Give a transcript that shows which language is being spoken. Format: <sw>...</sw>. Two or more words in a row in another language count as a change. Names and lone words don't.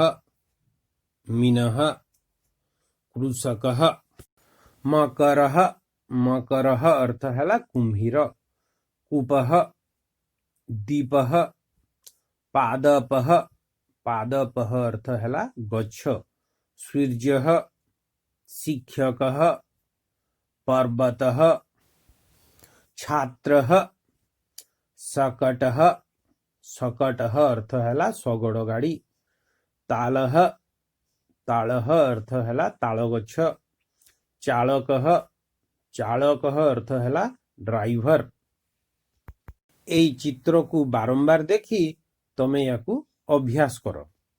<sa>मीनः, कृषकः, मकरः, मकरः</sa> <or>ଅର୍ଥ ହେଲା କୁମ୍ଭୀର,</or> <sa>कूपः, दीपः, पादपः, पादपः</sa> <or>ଅର୍ଥ ହେଲା ଗଛ,</or> <sa>सूर्यः, शिक्षकः, पर्वतः, छात्रः, शकटः, शकटः</sa> <or>ଅର୍ଥ ହେଲା ଶଗଡ଼ ଗାଡ଼ି,</or> <sa>तालः, तालः</sa> <or>ଅର୍ଥ ହେଲା ତାଳ ଗଛ,</or> <sa>चालकः, चालकः</sa> <or>ଅର୍ଥ ହେଲା ଡ୍ରାଇଭର। ଏଇ ଚିତ୍ର କୁ ବାରମ୍ବାର ଦେଖି ତୁମେ ଯାକୁ ଅଭ୍ୟାସ କର।</or>